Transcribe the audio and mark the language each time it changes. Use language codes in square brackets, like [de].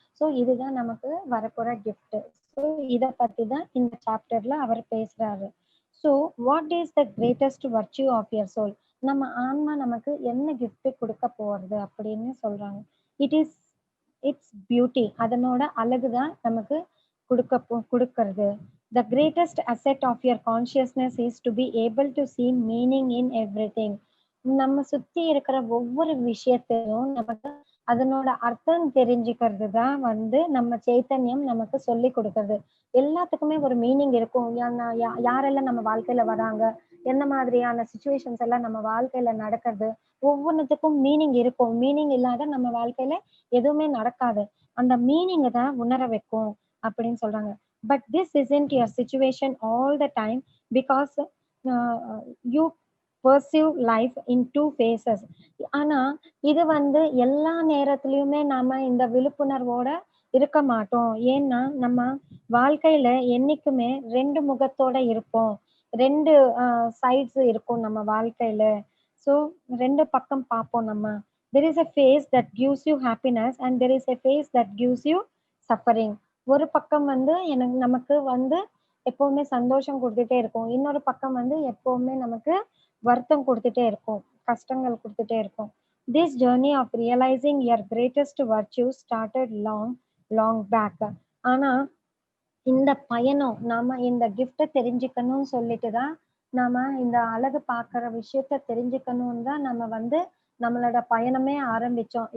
[ta] So இதுதான் நமக்கு வரப்போற கிஃப்ட். ஸோ இதை பத்தி தான் இந்த சாப்டர்ல அவர் பேசுறாரு. [en] So what is the greatest virtue of your soul? [ta] நம்ம ஆன்மா நமக்கு என்ன கிஃப்ட் கொடுக்க போறது அப்படின்னு சொல்றாங்க. [en] It's beauty. [ta] அதனோட அழகுதான் நமக்கு குடுக்கறது. [en] The greatest asset of your consciousness is to be able to see meaning in everything. [ta] நம்ம சுத்தி இருக்கிற ஒவ்வொரு விஷயத்தையும் நமக்கு அதனோட அர்த்தம் தெரிஞ்சுக்கிறது தான் நம்ம சைத்தன்யம் நமக்கு சொல்லி கொடுக்கறது. எல்லாத்துக்குமே ஒரு மீனிங் இருக்கும். யாரெல்லாம் நம்ம வாழ்க்கையில வராங்க, என்ன மாதிரியான சிச்சுவேஷன்ஸ் எல்லாம் நம்ம வாழ்க்கையில நடக்குது, ஒவ்வொன்னுத்துக்கும் மீனிங் இருக்கும். மீனிங் இல்லாத நம்ம வாழ்க்கையில எதுவுமே நடக்காது. அந்த மீனிங்க தான் உணர வைக்கும் அப்படின்னு சொல்றாங்க. [en] But this isn't your situation all the time because you perceive life in two phases. [ta] ஆனா இது எல்லா நேரத்திலயுமே நாம இந்த விழிப்புணர்வோட இருக்க மாட்டோம். ஏன்னா நம்ம வாழ்க்கையில என்னைக்குமே 2 முகத்தோட இருப்போம். 2 சைட்ஸ் இருக்கும் நம்ம வாழ்க்கையில. ஸோ 2 பக்கம் பார்ப்போம் நம்ம. [en] There is a phase that gives you happiness and there is a phase that gives you suffering. [ta] ஒரு பக்கம் நமக்கு எப்பவுமே சந்தோஷம் குடுத்துட்டே இருக்கும். இன்னொரு பக்கம் எப்பவுமே நமக்கு வருத்தம் குடுத்துட்டே இருக்கும். கஷ்டங்கள் குடுத்துட்டே இருக்கும். [en] This journey of realizing your greatest virtue started long back. [ta] ஆனா இந்த பயணம் நாம இந்த கிஃப்ட்ட தெரிஞ்சுக்கணும்னு சொல்லிட்டு தான் நாம இந்த அழகு பார்க்குற விஷயத்த தெரிஞ்சுக்கணும்னு தான் நம்ம நம்மளோட பயணமே ஆரம்பிச்சோம்.